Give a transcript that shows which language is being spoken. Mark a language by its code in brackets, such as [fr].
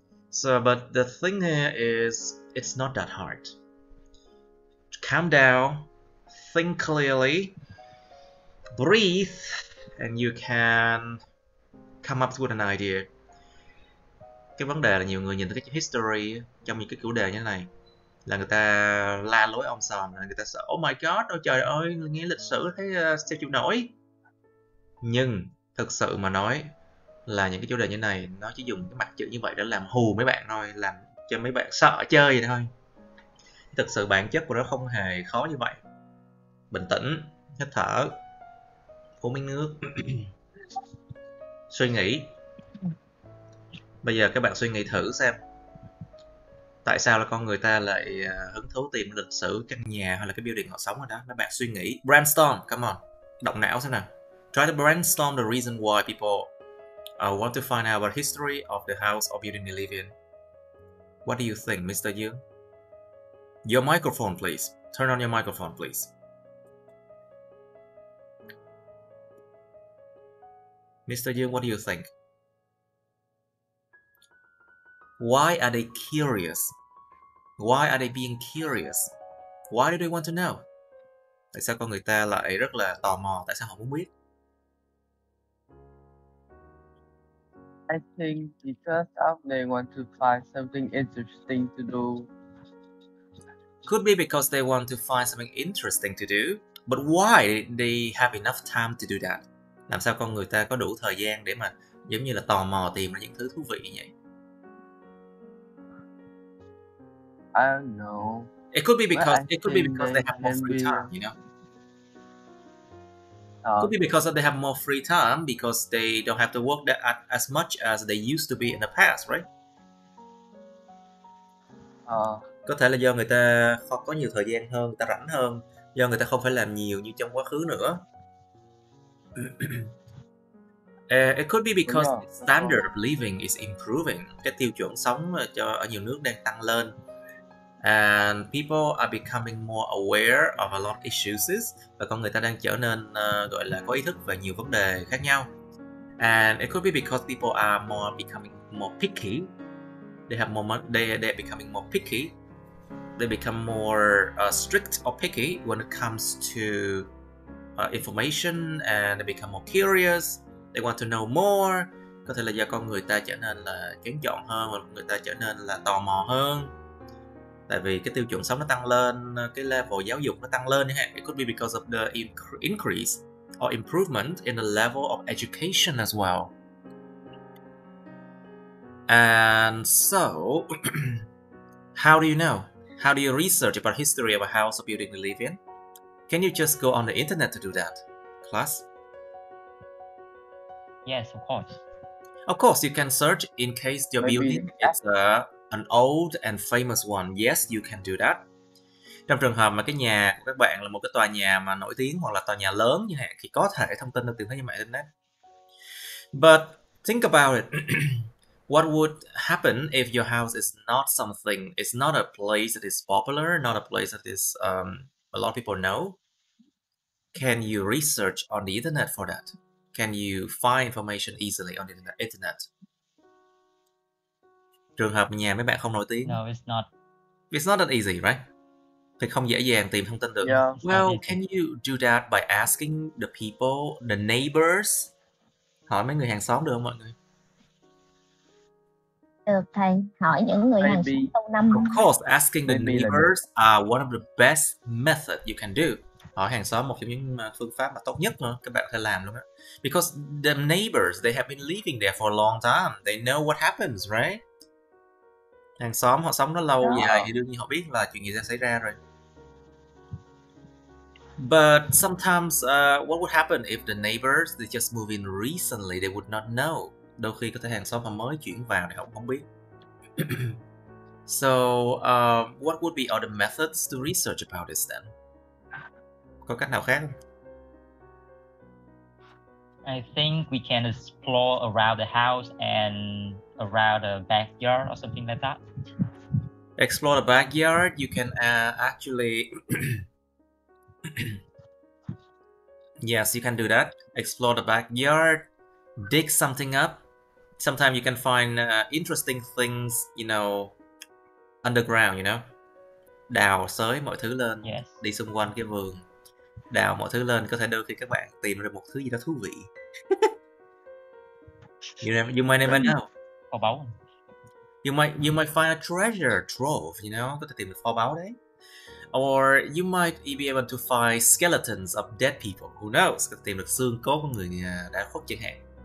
[en] So, but the thing here is, it's not that hard. Calm down, think clearly, breathe, and you can come up with an idea. [vi] Cái vấn đề là nhiều người nhìn thấy cái history trong những cái chủ đề như thế này là người ta la lối om sòm, người ta sợ, [en] oh my god, [vi] ôi trời ơi, nghe lịch sử thấy sao chịu nổi. Nhưng thực sự mà nói là những cái chủ đề như này nó chỉ dùng cái mặt chữ như vậy để làm hù mấy bạn thôi, làm cho mấy bạn sợ chơi vậy thôi. Thực sự bản chất của nó không hề khó như vậy. Bình tĩnh, hít thở, uống miếng nước, suy nghĩ. Bây giờ các bạn suy nghĩ thử xem tại sao là con người ta lại hứng thú tìm lịch sử căn nhà hay là cái building họ sống ở đó. Các bạn suy nghĩ, brainstorm, [en] come on, [vi] động não xem nào. [en] Try to brainstorm the reason why people want to find out about history of the house or building they live in. What do you think, Mr. Dương? Your microphone, please. Turn on your microphone, please. Mr. Dương, what do you think? Why are they curious? Why are they being curious? Why do they want to know? [vi] Tại sao con người ta lại rất là tò mò? Tại sao họ muốn biết? [en] I think because they want to find something interesting to do. Could be because they want to find something interesting to do. But why they have enough time to do that? [vi] Làm sao con người ta có đủ thời gian để mà giống như là tò mò tìm ra những thứ thú vị như vậy? [en] I don't know. It could be because they have more free time, you know. Could be because they have more free time because they don't have to work as much as they used to be in the past, right? [vi] Có thể là do người ta có nhiều thời gian hơn, người ta rảnh hơn, do người ta không phải làm nhiều như trong quá khứ nữa. [en] It could be because the standard of living is improving. [vi] Cái tiêu chuẩn sống ở nhiều nước đang tăng lên. [en] And people are becoming more aware of a lot of issues. [vi] Và con người ta đang trở nên gọi là có ý thức về nhiều vấn đề khác nhau. [en] And it could be because people are becoming more picky. They have more money. They're becoming more picky. They become more strict or picky when it comes to information, and they become more curious. They want to know more. [vi] Có thể là do con người ta trở nên là kén chọn hơn, hoặc người ta trở nên là tò mò hơn. Tại vì cái tiêu chuẩn sống nó tăng lên, cái level giáo dục nó tăng lên. [en] It could be because of the increase or improvement in the level of education as well. And so, how do you know? How do you research about history of a house or building you live in? Can you just go on the internet to do that, class? Yes, of course. Of course, you can search in case your building is an old and famous one. Yes, you can do that. [vi] Trong trường hợp mà cái nhà của các bạn là một cái tòa nhà mà nổi tiếng hoặc là tòa nhà lớn như hạn, thì có thể thông tin được tìm thấy trên mạng internet. [en] But think about it. What would happen if your house is not something, it's not a place that is popular, not a place that is a lot of people know? Can you research on the internet for that? Can you find information easily on the internet? [vi] Trường hợp nhà mấy bạn không nổi tiếng. [en] No, it's not. It's not that easy, right? [vi] Thì không dễ dàng tìm thông tin được. [en] Yeah. Well, can you do that by asking the people, the neighbors? [vi] Hỏi mấy người hàng xóm được không mọi người? Được thầy, hỏi những người hàng xóm lâu năm. [en] Of course, asking the neighbors are one of the best methods you can do. [vi] Hỏi hàng xóm một trong những phương pháp mà tốt nhất nữa các bạn có thể làm luôn á. [en] Because the neighbors, they have been living there for a long time. They know what happens, right? [vi] Hàng xóm họ sống đó lâu dài thì đương nhiên họ biết là chuyện gì sẽ xảy ra rồi. [en] But sometimes what would happen if the neighbors, they just moved in recently, they would not know. [vi] Đôi khi có thể hàng xóm họ mới chuyển vào thì họ không biết. [en] So what would be other methods to research about this then? [vi] Có cách nào khác không? [en] I think we can explore around the house and around the backyard or something like that. Explore the backyard. You can actually yes, you can do that. Explore the backyard, dig something up. Sometimes you can find interesting things, you know, underground, you know. [vi] Đào xới mọi thứ lên, [en] Yes. [vi] Đi xung quanh cái vườn, đào mọi thứ lên, có thể đôi khi các bạn tìm được một thứ gì đó thú vị. [en] You might never know. [vi] Kho báu. [en] You might find a treasure trove, you know, [vi] có thể tìm được kho báu đấy. [en] Or you might be able to find skeletons of dead people. Who knows? [vi] Có thể tìm được xương cốt của người đã khuất chẳng hạn.